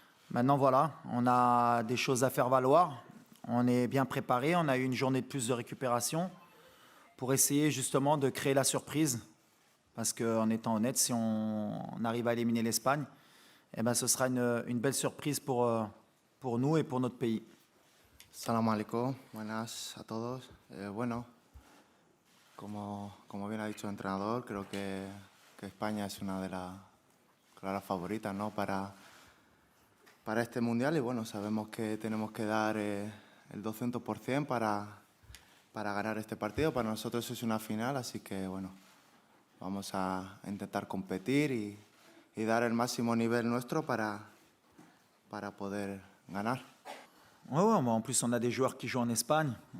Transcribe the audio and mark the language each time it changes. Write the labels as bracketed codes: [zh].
[fr] Maintenant, voilà, on a des choses à faire valoir. On est bien préparé. On a eu une journée de plus de récupération pour essayer justement de créer la surprise. Parce qu'en étant honnête, si on arrive à éliminer l'Espagne, eh ben, ce sera une belle surprise pour nous et pour notre pays. [ar] Salam alaikum, [es] buenas a todos. Bueno, como bien ha dicho el entrenador, creo que España es una de las claras favoritas, ¿no? para este Mundial y bueno, sabemos que tenemos que dar el 200% para ganar este partido. Para nosotros es una final, así que bueno, vamos a intentar competir y dar el máximo nivel nuestro para poder ganar. [fr] Ouais, en plus, on a des joueurs qui jouent en Espagne.